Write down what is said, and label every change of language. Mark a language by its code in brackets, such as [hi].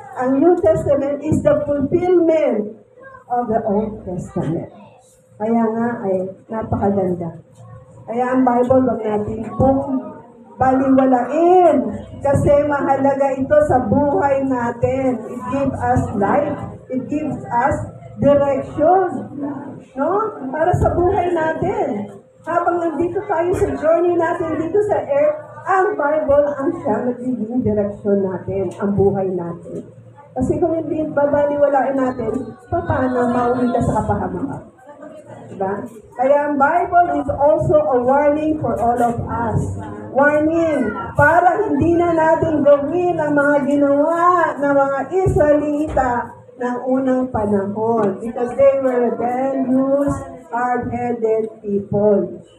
[en] Ang New Testament is the fulfillment of the Old Testament. [tl] Kaya nga ay napakaganda. Kaya ang Bible, wag natin pong baliwalain. Kasi mahalaga ito sa buhay natin. [en] It gives us life. It gives us direction. No? [tl] Para sa buhay natin. Habang nandito tayo sa journey natin dito sa earth, ang Bible ang siyang nagiging direction natin, ang buhay natin. Kasi kung hindi babaliwalain natin, paano mauwi ka sa kapahamakan? Diba? [en] Kaya ang Bible is also a warning for all of us. [tl] Warning, para hindi na natin gawin ang mga ginawa ng mga Israelita ng unang panahon. [en] Because they were rebellious, hard-headed people.